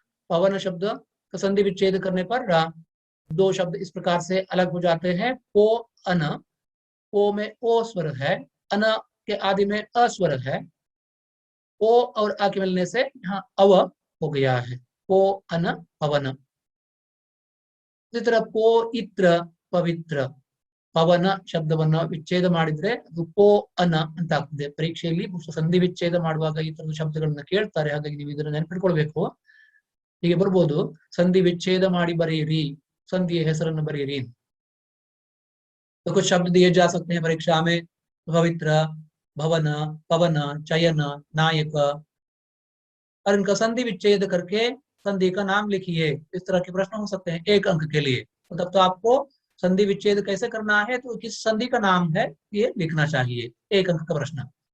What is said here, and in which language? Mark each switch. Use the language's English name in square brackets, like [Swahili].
[Hindi] पवन शब्द का संधि विच्छेद करने पर दो शब्द इस प्रकार से अलग हो जाते हैं। पो अन, ओ में ओ स्वर है, अन के आदि में अस्वर है, ओ और आ के मिलने से यहाँ अव हो गया है, पो अन पवन। [Kannada] ಇದೇ ತರ ಪೋ ಇತ್ರ ಪವಿತ್ರ, ಪವನ ಶಬ್ದವನ್ನು ವಿಚ್ಛೇದ ಮಾಡಿದ್ರೆ ಅದು ಪೋ ಅನ ಅಂತ ಆಗ್ತದೆ. ಪರೀಕ್ಷೆಯಲ್ಲಿ ಸಂಧಿ ವಿಚ್ಛೇದ ಮಾಡುವಾಗ ಈ ತರದ ಶಬ್ದಗಳನ್ನ ಕೇಳ್ತಾರೆ, ಹಾಗಾಗಿ ನೀವು ಇದನ್ನ ನೆನಪಿಟ್ಕೊಳ್ಬೇಕು. ಹೀಗೆ ಬರ್ಬೋದು, ಸಂಧಿ ವಿಚ್ಛೇದ ಮಾಡಿ ಬರೆಯಿರಿ, संधि ಹೆಸರನ್ನು बरेरी। [Hindi] तो कुछ शब्द दिए जा सकते हैं परीक्षा में, पवित्र, भवन, पवन, चयन, नायक, और इनका संधि विच्छेद करके संधि का नाम लिखिए। इस तरह के प्रश्न हो सकते हैं 1 अंक के लिए। मतलब तो आपको संधि विच्छेद कैसे करना है, तो किस संधि का नाम है ये लिखना चाहिए। 1 अंक का प्रश्न।